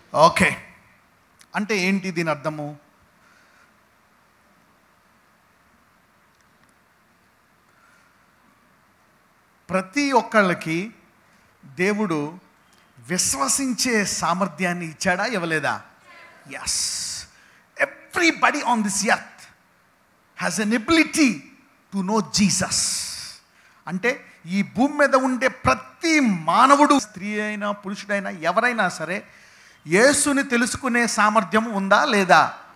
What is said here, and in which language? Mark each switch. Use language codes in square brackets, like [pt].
[te] Okay, అంటే ఏంటి దీని అర్థము? ప్రతి ఒక్కళ్ళకి దేవుడు విశ్వసించే సామర్థ్యాన్ని ఇచ్చాడా, ఇవ్వలేదా? [en] Yes, everybody on this earth has an ability to know Jesus. [te] అంటే ఈ భూమి మీద ఉండే ప్రతి మానవుడు, స్త్రీ అయినా పురుషుడైనా ఎవరైనా సరే, యేసుని తెలుసుకునే సామర్థ్యం ఉందా లేదా?